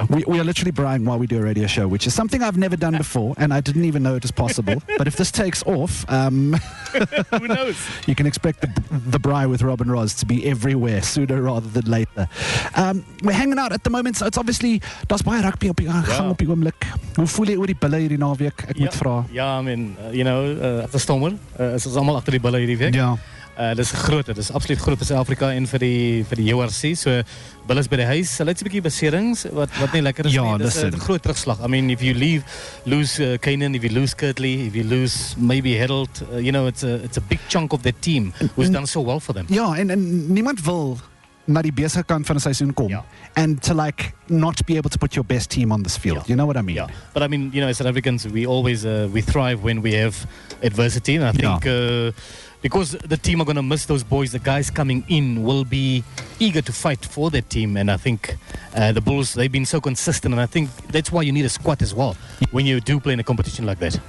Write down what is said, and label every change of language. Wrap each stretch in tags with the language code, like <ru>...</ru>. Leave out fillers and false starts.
<en>We are literally braaiing while we do a radio show, which is something I've never done before, and I didn't even know it was possible. But if this takes off, who knows? You can expect the braai with Rob And Roz to be everywhere sooner rather than later. We're hanging out at the moment, so it's obviously,</en> <af>daar's baie rugby op die gang op die oomblik. Hoe voel jy oor die bulle hierdie naweek? Ek moet vra. Ja,</af> <en>I mean, as a stormer,</en> <af>is allemaal achter die bulle hierdie week. Ja. Dit is groot, dit is absoluut groot vir Suid-Afrika en vir die URC. So bulle is by die huis. Hulle het 'n bietjie beserings wat nie lekker is nie. Dit is 'n groot terugslag.</af> <en>I mean, if you lose Kanan, if you lose Kirtley, if you lose maybe Harold, it's a big chunk of that team who's done so well for them.</en> <af>Ja, en niemand wil na die besige kant van 'n seisoen kom.</af> <en>Yeah. And to not be able to put your best team on this field. Yeah. You know what I mean? Yeah. But I mean, as South Africans, we always we thrive when we have adversity, and I think because the team are going to miss those boys, the guys coming in will be eager to fight for that team, and I think the Bulls, they've been so consistent, and I think that's why you need a squad as well when you do play in a competition like that.</en>